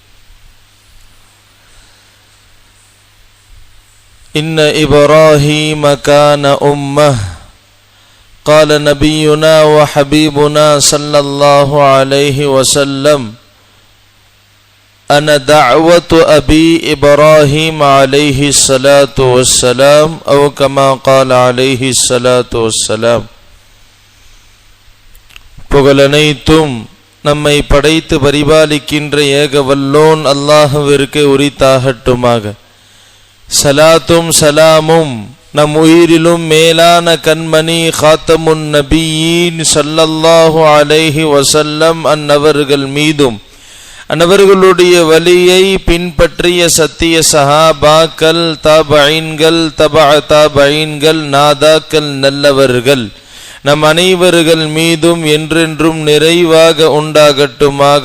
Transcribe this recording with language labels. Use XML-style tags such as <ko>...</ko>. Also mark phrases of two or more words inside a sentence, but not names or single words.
<ar>إن إبراهيم كان أمة قال نبينا وحبيبنا صلى الله عليه وسلم أنا دعوة أبي إبراهيم عليه الصلاة والسلام أو كما قال عليه الصلاة والسلام.</ar> <ta>புகழனைத்தும் நம்மை படைத்து பரிபாலிக்கின்ற ஏக வல்லோன் அல்லாஹ்விற்கு உரித்தாகட்டுமாக. சலாத்தும் சலாமும் நம் உயிரிலும் மேலான கண்மணி</ta> <ar>خاتم النبيين صلى الله عليه وسلم</ar> <ta>அன்னவர்கள் மீதும் அன்னவர்களுடைய வழியை பின்பற்றிய சத்திய சஹாபாக்கள் தாபஈன்கள் தபஅ தாபஈன்கள் நாதாக்கள் நல்லவர்கள் நம் அனைவர்கள் மீதும் என்றென்றும் நிறைவாக உண்டாகட்டுமாக.</ta>